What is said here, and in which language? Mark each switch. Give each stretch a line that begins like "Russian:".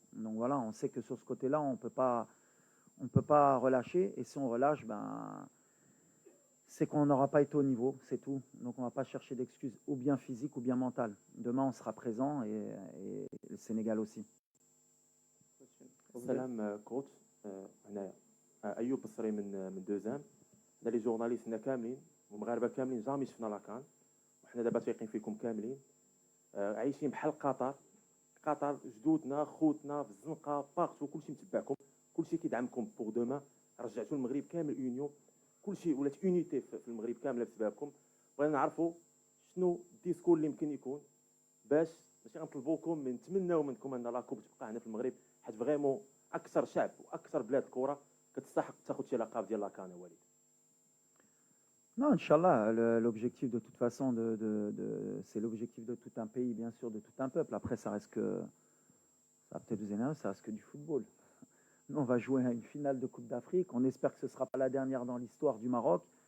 French: Donc voilà, on sait que sur ce côté-là, on ne peut pas relâcher. Et si on relâche, c'est qu'on n'aura pas été au niveau, c'est tout. Donc on ne va pas chercher d'excuses, ou bien physiques ou bien mentales. Demain, on sera présent et le Sénégal aussi.
Arabic: Salam coach, هنا أيوب الصري من دوزام. هنا لي جورناليستنا كاملين ومغاربة كاملين جامي شفنا لاكان وحنا دابا واثقين فيكم كاملين. عايشين بحال قطر جدودنا خوتنا في الزنقه باغتو كلشي متبعكم كلشي كيدعمكم بوغ دوما. رجعتوا المغرب كامل اونيون كلشي ولات اونيتي في المغرب كامله بسببكم. بغينا نعرفوا شنو الديسكور اللي يمكن يكون باش ماشي غنطلبوكم من نتمناو منكم ان لاكوب تبقى هنا في المغرب حيت فريمون اكثر شعب واكثر بلاد الكره كتستحق تاخذ شي لقب ديال لاكان وليد.
French: Non, Inch'Allah, l'objectif de toute façon, c'est l'objectif de tout un pays, bien sûr, de tout un peuple. Après, ça reste que, ça va peut-être vous énerver, ça reste que du football. Nous, on va jouer à une finale de Coupe d'Afrique. On espère que ce ne sera pas la dernière dans l'histoire du Maroc.